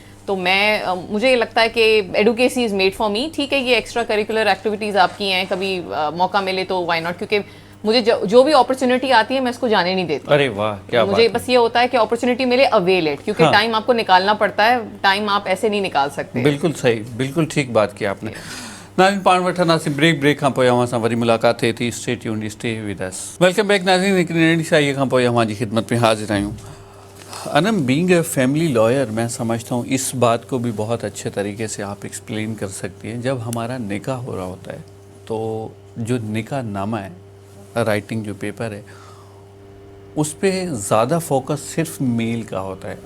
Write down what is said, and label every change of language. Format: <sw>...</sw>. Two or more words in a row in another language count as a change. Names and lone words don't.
<ur>تو مجھے لگتا ہے کہ</ur> <en>advocacy is made for me.</en> <ur>ٹھیک ہے، یہ</ur> <en>extra curricular activities</en> <ur>آپ کی ہیں، کبھی موقع ملے تو</ur> <en>why not,</en> <ur>کیونکہ مجھے جو بھی اپورچیونٹی آتی ہے میں اس کو جانے نہیں دیتی. ارے واہ، کیا मुझे बात بس یہ ہوتا ہے کہ اپورچیونٹی ملے,</ur> <en>avail it,</en> <ur>کیونکہ ٹائم آپ کو نکالنا پڑتا ہے. ٹائم آپ ایسے نہیں نکال سکتے. بالکل صحیح، بالکل ٹھیک بات کی آپ نے.</ur> <sd>नाज़रीन, पाण वठंदा से ब्रेक खां पोइ अवां सां वरी मुलाक़ात थिए थी।</sd> <en>Stay tuned, stay with us. welcome back</en> <sd>नाज़रीन, हिकिड़ी नंढी साईअ खां पोइ अवां जी ख़िदमत में हाज़िर आहियूं।</sd> <ur>अनम</ur> <en>being a family lawyer,</en> <ur>میں سمجھتا ہوں اس بات کو بھی بہت اچھے طریقے سے آپ ایکسپلین کر سکتی ہیں. جب ہمارا نکاح ہو رہا ہوتا ہے تو جو نکاح نامہ ہے، رائٹنگ جو پیپر ہے، اس پر زیادہ فوکس صرف میل کا ہوتا ہے.</ur>